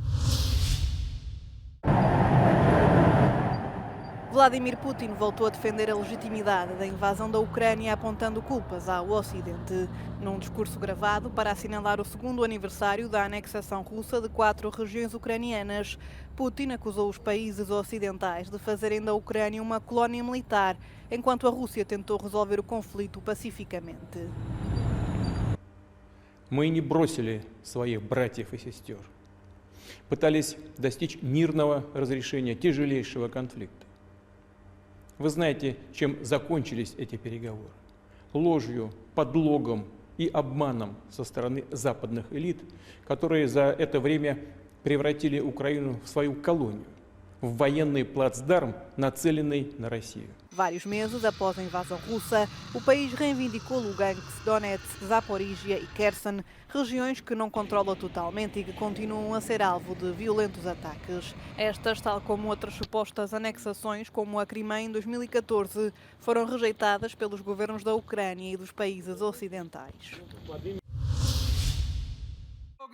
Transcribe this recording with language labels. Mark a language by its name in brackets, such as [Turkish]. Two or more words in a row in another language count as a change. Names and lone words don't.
[Portuguese] Vladimir Putin voltou a defender a legitimidade da invasão da Ucrânia, apontando culpas ao Ocidente. Num discurso gravado para assinalar o segundo aniversário da anexação russa de 4 regiões ucranianas, Putin acusou os países ocidentais de fazerem da Ucrânia uma colónia militar, enquanto a Rússia tentou resolver o conflito pacificamente. [Russian] Мы не бросили своих братьев и сестер. Пытались достичь мирного разрешения тяжелейшего конфликта. Вы знаете, чем закончились эти переговоры? Ложью, подлогом и обманом со стороны западных элит, которые за это время превратили Украину в свою колонию, в военный плацдарм, нацеленный на Россию. [Portuguese] Vários meses após a invasão russa, o país reivindicou Lugansk, Donetsk, Zaporizhia e Kherson, regiões que não controla totalmente e que continuam a ser alvo de violentos ataques. Estas, tal como outras supostas anexações, como a Crimeia em 2014, foram rejeitadas pelos governos da Ucrânia e dos países ocidentais.